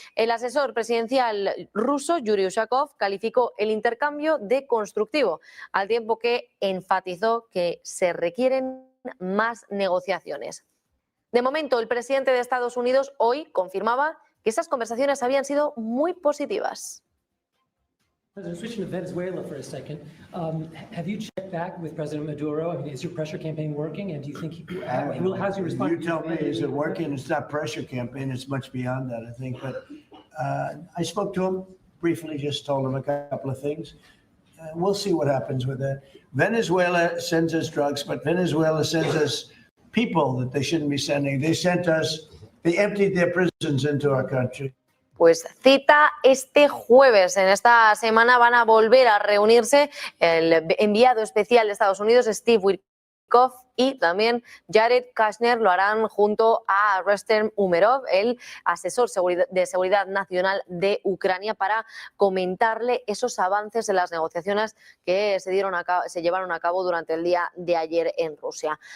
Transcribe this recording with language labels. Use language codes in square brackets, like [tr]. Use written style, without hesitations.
[es] El asesor presidencial ruso, Yuri Ushakov, calificó el intercambio de constructivo, al tiempo que enfatizó que se requieren más negociaciones. De momento, el presidente de Estados Unidos hoy confirmaba que esas conversaciones habían sido muy positivas. [en] President, switching to Venezuela for a second, have you checked back with President Maduro? I mean, is your pressure campaign working? And do you think how's your response? You tell me, is it working? It's not pressure campaign. It's much beyond that, I think. But I spoke to him briefly, just told him a couple of things. We'll see what happens with that. Venezuela sends us drugs, but Venezuela sends us people that they shouldn't be sending. They emptied their prisons into our country. [es] Pues cita este jueves. En esta semana van a volver a reunirse el enviado especial de Estados Unidos, Steve Witkoff, y también Jared Kushner. Lo harán junto a Rustem Umerov, el asesor de seguridad nacional de Ucrania, para comentarle esos avances en las negociaciones que se llevaron a cabo durante el día de ayer en Rusia.